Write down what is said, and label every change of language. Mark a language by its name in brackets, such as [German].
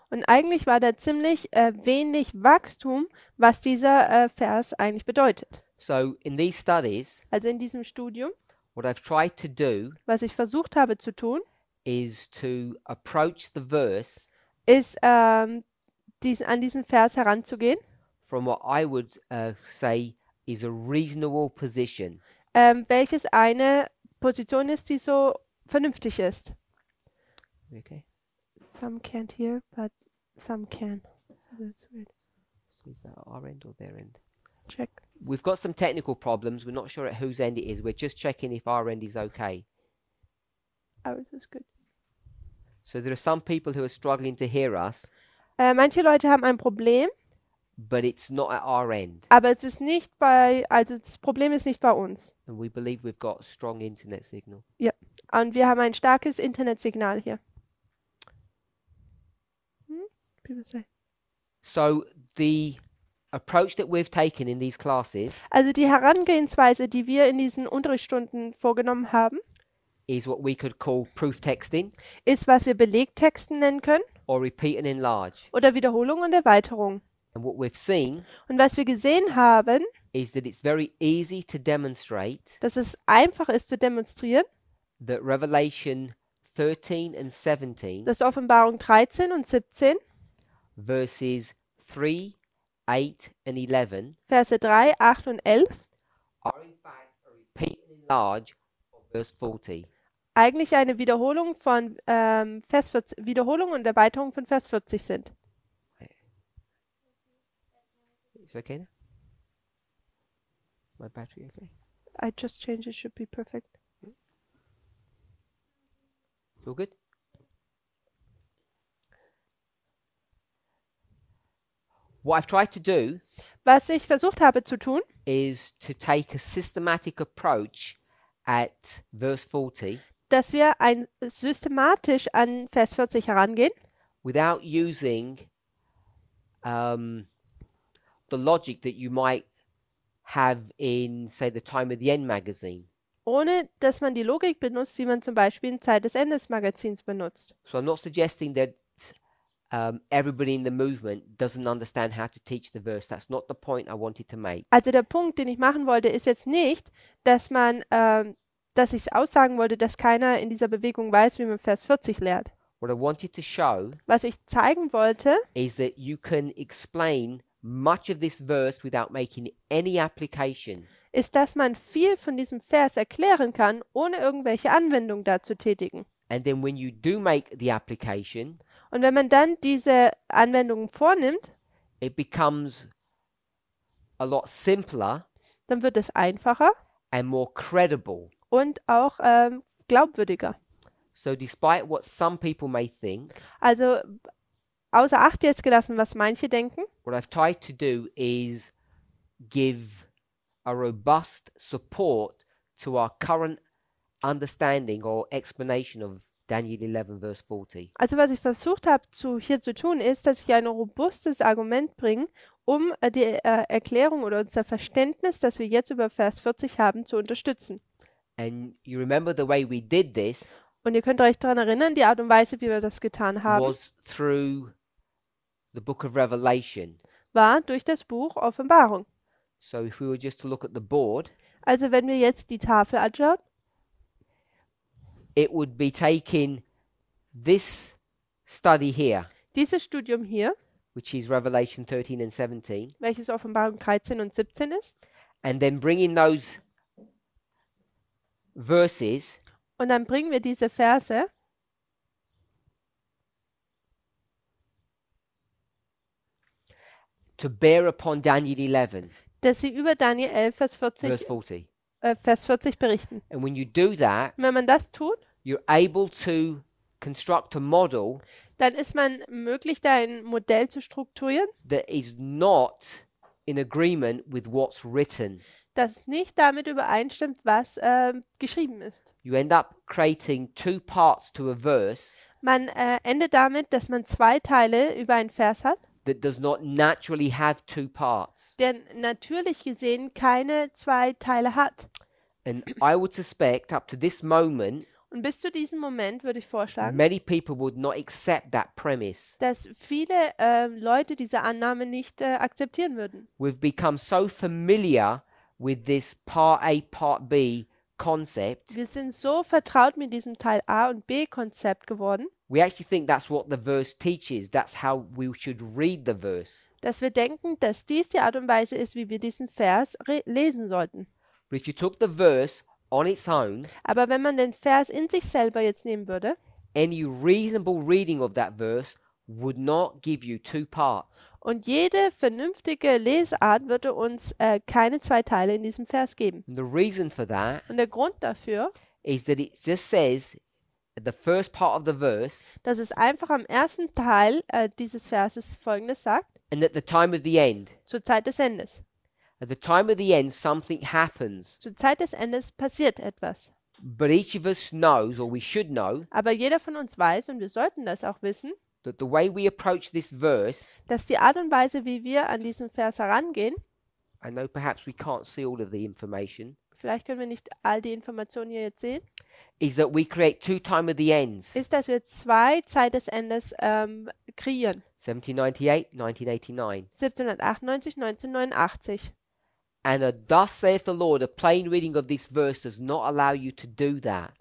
[German] Und eigentlich war da ziemlich wenig Wachstum, was dieser Vers eigentlich bedeutet. [English] So in these studies, [German] Also in diesem Studium, [English] what I've tried to do [German] was ich versucht habe zu tun, [English] is to approach the verse [German] ist an diesen Vers heranzugehen, [English] from what I would say is a reasonable position. [German] welches eine Position ist, die so vernünftig ist. [English] Okay. Some can't hear, but some can. So that's weird. So is that our end or their end? Check. We've got some technical problems. We're not sure at whose end it is. We're just checking if our end is okay. Ours is good. So there are some people who are struggling to hear us, [German] Manche Leute haben ein Problem, [English] but it's not at our end. [German] aber es ist nicht also das Problem ist nicht bei uns. [English] And we believe we've got a strong internet signal. [German] Ja. Und wir haben ein starkes Internetsignal hier. [English] People say. So the approach that we've taken in these classes [German] Also die Herangehensweise, die wir in diesen Unterrichtsstunden vorgenommen haben, [English] is what we could call proof texting [German] ist, was wir Belegtexten nennen können [English] or repeat and enlarge. [German] oder Wiederholung und Erweiterung. [English] And what we've seen [German] Und was wir gesehen haben, [English] is that it's very easy to demonstrate [German] dass es einfach ist zu demonstrieren, [English] that Revelation 13 and 17 [German] dass Offenbarung 13 und 17, [English] verses 3, 8 and 11 [German] Verse 3, 8 und 11 [English] are in fact a repeat and enlarge of verse 40. [German] eigentlich eine Wiederholung von Vers 40, Wiederholung und Erweiterung von Vers 40 sind. [English] It's okay now? My battery okay? I just changed it, should be perfect. All good? What I've tried to do [German] Was ich versucht habe zu tun, [English] is to take a systematic approach at verse 40 [German] dass wir systematisch an Vers 40 herangehen, [English] without using the logic that you might have in, say, the Time of the End magazine. [German] ohne dass man die Logik benutzt, die man zum Beispiel in Zeit des Endes Magazins benutzt. [English] So I'm not suggesting that everybody in the movement doesn't understand how to teach the verse. That's not the point I wanted to make. [German] Also der Punkt, den ich machen wollte, ist jetzt nicht, dass dass ich aussagen wollte, dass keiner in dieser Bewegung weiß, wie man Vers 40 lehrt. [English] What I wanted to show [German] Was ich zeigen wollte, [English] is that you can explain much of this verse without making any application. [German] ist, dass man viel von diesem Vers erklären kann, ohne irgendwelche Anwendung da zu tätigen. [English] And then when you do make the application, [German] Und wenn man dann diese Anwendungen vornimmt, [English] it becomes a lot simpler [German] dann wird es einfacher [English] and more credible. [German] und auch glaubwürdiger. [English] So despite what some people may think, [German] Also außer Acht jetzt gelassen, was manche denken, [English] what I've tried to do is give a robust support to our current understanding or explanation of Daniel 11 verse 40. [German] also was ich versucht habe hier zu tun, ist, dass ich ein robustes Argument bringe, um die Erklärung oder unser Verständnis, das wir jetzt über Vers 40 haben, zu unterstützen. [English] And you remember the way we did this [German] Und ihr könnt euch daran erinnern, die Art und Weise, wie wir das getan haben, [English] was through the book of Revelation. [German] war durch das Buch Offenbarung. [English] So if we were just to look at the board, [German] Also wenn wir jetzt die Tafel anschauen, [English] it would be taking this study here, [German] dieses Studium hier, [English] which is Revelation 13 and 17, [German] welches Offenbarung 13 und 17 ist, [English] and then bringing those verses [German] und dann bringen wir diese Verse [English] to bear upon Daniel 11 [German] dass sie über Daniel 11, Vers 40, [English] verse 40. [German] Vers 40 berichten. [English] And when you do that, [German] Und wenn man das tut, [English] you're able to construct a model [German] dann ist man möglich, da ein Modell zu strukturieren, [English] that is not in agreement with what's written. [German] das nicht damit übereinstimmt, was geschrieben ist. [English] You end up creating two parts to a verse [German] Man endet damit, dass man zwei Teile über einen Vers hat, [English] that does not naturally have two parts. [German] der natürlich gesehen keine zwei Teile hat. [English] And I would suspect up to this moment, [German] Und bis zu diesem Moment würde ich vorschlagen, [English] many people would not accept that premise. [German] dass viele Leute diese Annahme nicht akzeptieren würden. [English] We've become so familiar with this part A, part B concept. [German] Wir sind so vertraut mit diesem Teil A und B Konzept geworden, [English] We actually think that's what the verse teaches. That's how we should read the verse. [German] dass wir denken, dass dies die Art und Weise ist, wie wir diesen Vers lesen sollten. [English] But if you took the verse on its own, [German] Aber wenn man den Vers in sich selber jetzt nehmen würde, [English] any reasonable reading of that verse would not give you two parts. [German] und jede vernünftige Lesart würde uns keine zwei Teile in diesem Vers geben. [English] And the reason for that [German] Und der Grund dafür, [English] is that it just says at the first part of the verse, [German] dass es einfach am ersten Teil dieses Verses Folgendes sagt, [English] and at the time of the end. [German] zur Zeit des Endes. [English] At the time of the end, something happens. [German] Zur Zeit des Endes passiert etwas. [English] But each of us knows, or we should know, [German] Aber jeder von uns weiß, und wir sollten das auch wissen, [English] that the way we approach this verse, [German] dass die Art und Weise, wie wir an diesen Vers herangehen, [English] I know perhaps we can't see all of the information, [German] vielleicht können wir nicht all die Informationen hier jetzt sehen, [English] is that we create two time of the ends. [German] ist, dass wir zwei Zeit des Endes kreieren. [English] 1798, 1989. [German] 1798, 1989. [English] And a thus saith the Lord, a plain reading of this verse does not allow you to do that.